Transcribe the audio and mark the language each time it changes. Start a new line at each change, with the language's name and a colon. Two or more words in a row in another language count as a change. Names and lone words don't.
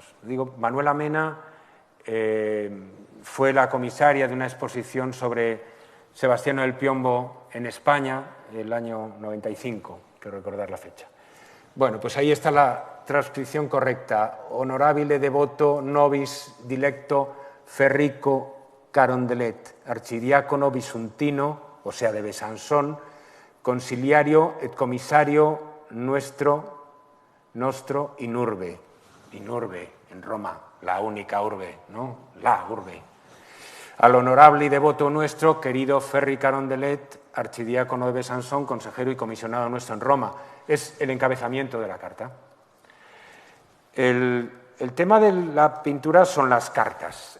Spanish: Digo, Manuela Mena fue la comisaria de una exposición sobre Sebastiano del Piombo en España el año 95, quiero recordar la fecha. Bueno, pues ahí está la transcripción correcta.
Latin: Honorabile devoto nobis dilecto Ferrico Carondelet, archidiácono bisuntino,
Spanish: o sea, de Besançon,
Latin: consiliario et comisario nostro in urbe,
Spanish: en Roma, la única urbe, ¿no? La urbe. al honorable y devoto nuestro, querido Ferri Carondelet, archidiácono de Besançon, consejero y comisionado nuestro en Roma. Es el encabezamiento de la carta. El tema de la pintura son las cartas.